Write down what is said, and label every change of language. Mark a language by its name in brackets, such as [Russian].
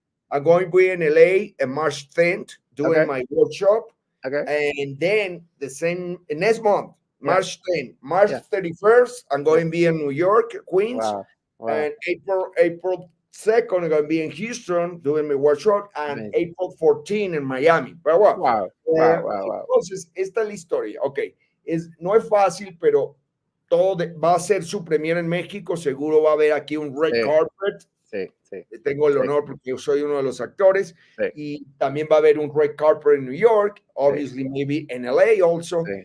[English] I'm going to be in LA on March 10th doing my workshop. Okay. And then next month, March 10th, March 31st, I'm going to be in New York, Queens. Wow. And April 2nd, I'm going to be in Houston doing my workshop. And April 14th in Miami. Wow. [Spanish] Entonces, esta es la historia. Ok, no es fácil, pero todo va a ser su premiere en México. Seguro va a haber aquí un red carpet. Tengo el honor porque yo soy uno de los actores. Y también va a haber un red carpet en New York. [English] Obviously, maybe in LA also.